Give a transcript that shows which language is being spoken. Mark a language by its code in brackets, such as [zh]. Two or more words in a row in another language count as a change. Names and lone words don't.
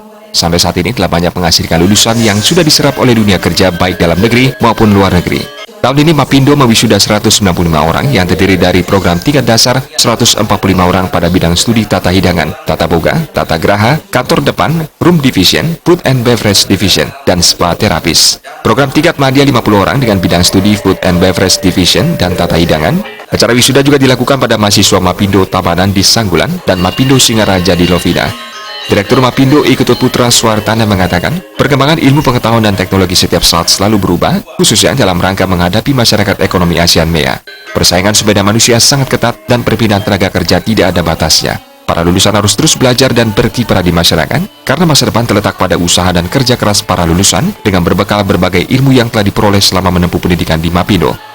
[id] Sampai saat ini telah banyak menghasilkan lulusan yang sudah diserap oleh dunia kerja baik dalam negeri maupun luar negeri. Tahun ini MAPindo mewisuda 195 orang yang terdiri dari program tingkat dasar 145 orang pada bidang studi tata hidangan, tata boga, tata geraha, kantor depan, [en] room division, food and beverage division, [id] dan spa terapis. Program tingkat madya 50 orang dengan bidang studi [en] food and beverage division [id] dan tata hidangan. Acara wisuda juga dilakukan pada mahasiswa MAPindo Tabanan di Sanggulan dan MAPindo Singaraja di Lovina. Direktur MAPindo Iketut Putra Suartana mengatakan, perkembangan ilmu pengetahuan dan teknologi setiap saat selalu berubah, khususnya dalam rangka menghadapi masyarakat ekonomi ASEAN MEA. Persaingan sumber daya manusia sangat ketat dan perpindahan tenaga kerja tidak ada batasnya. Para lulusan harus terus belajar dan berkiprah di masyarakat, karena masa depan terletak pada usaha dan kerja keras para lulusan dengan berbekal berbagai ilmu yang telah diperoleh selama menempuh pendidikan di MAPindo.